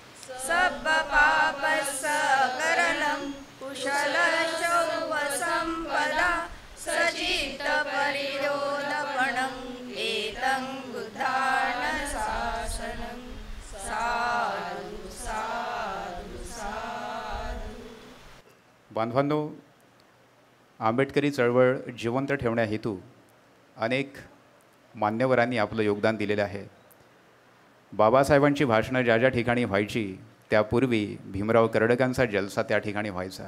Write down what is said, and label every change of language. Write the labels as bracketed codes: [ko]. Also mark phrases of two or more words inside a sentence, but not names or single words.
[pi] सब्बपापस्सकरलं कुशलशौवसम्पदा सचित्तपरिरोधपणं एतं बुद्धानुशासनं। साधु साधु साधु। [mr] बांधवांनो, आंबेडकरी चळवळ जिवंत ठेवण्या हेतू अनेक मान्यवरांनी आपलं योगदान दिलेलं आहे। बाबासाहेबांची भाषणं ज्या ज्या ठिकाणी व्हायची त्यापूर्वी भीमराव कर्डकांचा जलसा त्या ठिकाणी व्हायचा।